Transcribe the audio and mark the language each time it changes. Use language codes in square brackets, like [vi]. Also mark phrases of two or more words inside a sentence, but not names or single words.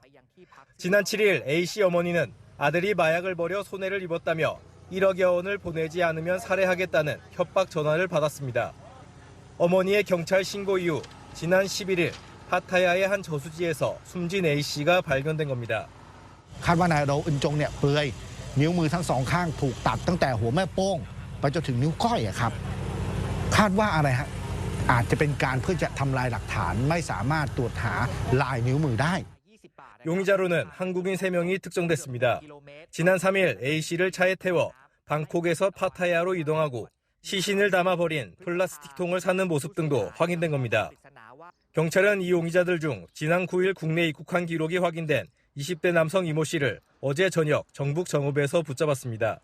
[ko] 지난 7일 A씨 어머니는 아들이 마약을 버려 손해를 입었다며 1억여 원을 보내지 않으면 살해하겠다는 협박 전화를 받았습니다. 어머니의 경찰 신고 이후 지난 11일 파타야의 한 저수지에서 숨진 A씨가 발견된 겁니다. [th] คาดว่านายเราอึนจงเนี่ยเปลือยนิ้วมือทั้งสองข้างถูกตัดตั้งแต่หัวแม่โป้งไปจนถึงนิ้วก้อยครับคาดว่าอะไรฮะอาจจะเป็นการเพื่อจะทำลายหลักฐานไม่สามารถตรวจหาลายนิ้วมือได้ [ko] 용의자로는 한국인 3명이 특정됐습니다. 지난 3일 A씨를 차에 태워 방콕에서 파타야로 이동하고 시신을 담아 버린 플라스틱통을 사는 모습 등도 확인된 겁니다. 경찰은 이 용의자들 중 지난 9일 국내 입국한 기록이 확인된 20대 남성 이모 씨를 어제 저녁 정북 정읍에서 붙잡았습니다.